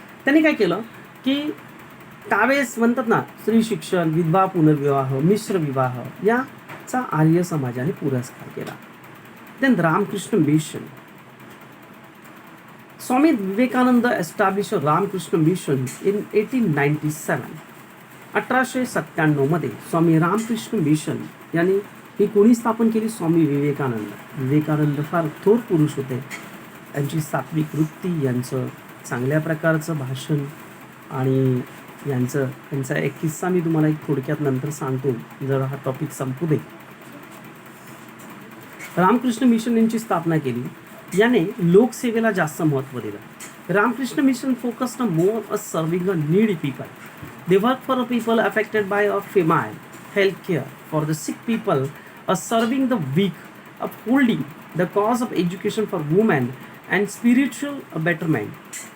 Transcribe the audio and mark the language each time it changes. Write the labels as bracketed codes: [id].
[mr] त्यांनी काय केलं की त्यावेळेस म्हणतात ना, स्त्री शिक्षण, विधवा पुनर्विवाह, मिश्र विवाह याचा आर्य समाजाने पुरस्कार केला. [en] Then Ramakrishna Mission. Swami Vivekananda established a Ramakrishna Mission in 1897. [mr] 1897 मध्ये स्वामी रामकृष्ण मिशन यांनी ही कोणी स्थापन केली? स्वामी विवेकानंद. विवेकानंद फार थोर पुरुष होते. यांची सात्विक वृत्ती, यांचं चांगल्या प्रकारचं भाषण आणि यांचा एक किस्सा मी तुम्हाला एक थोडक्यात नंतर सांगतो, जर हा टॉपिक संपू दे. रामकृष्ण मिशन यांची स्थापना केली. याने लोकसेवेला जास्त महत्त्व दिलं. [en] Ramakrishna mission focused more on serving a needy people. They work for people affected by a famine, health care for the sick people, serving the weak, upholding the cause of education for women and spiritual betterment.